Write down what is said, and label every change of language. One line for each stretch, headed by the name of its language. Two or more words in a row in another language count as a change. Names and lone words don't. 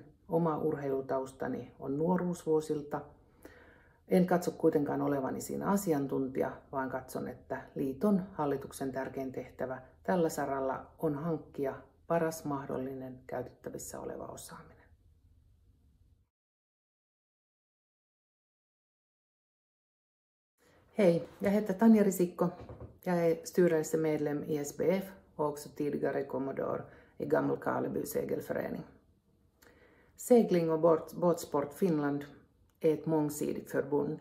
Finnish: Oma urheilutaustani on nuoruusvuosilta. En katso kuitenkaan olevani siinä asiantuntija, vaan katson, että liiton hallituksen tärkein tehtävä tällä saralla on hankkia paras mahdollinen käytettävissä oleva osaaminen.
Swedish: Hej, jag heter Tanja Risikko. Jag är styrelsemedlem i SBF och också tidigare kommodor i Gammal Karleby segelförening. Segling och båtsport Finland är ett mångsidigt förbund.